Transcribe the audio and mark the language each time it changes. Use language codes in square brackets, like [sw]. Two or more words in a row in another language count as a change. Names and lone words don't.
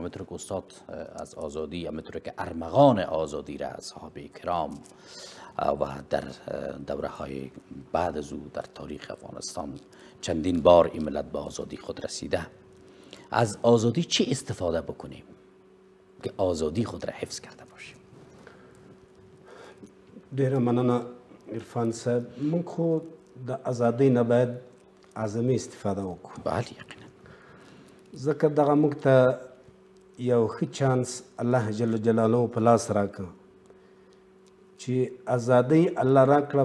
[fa] همونطور که استاد از آزادی، همونطور که ارمغان آزادی را از صحابه کرام و در دوره های بعد از او در تاریخ افغانستان چندین بار این ملت به آزادی خود رسیده، از آزادی چی استفاده بکنیم که آزادی خود را حفظ کرده باشیم؟ [ps] ډیره مننه عرفان صاحب. موږ خو د ازادۍ نه باید اعظمي استفاده وکړو، بله یقینا. ځکه دغه موږ ته یو ښه چانس [ar] الله جل جلاله [ps] په لاس راکړه چې ازادۍ الله راکړه.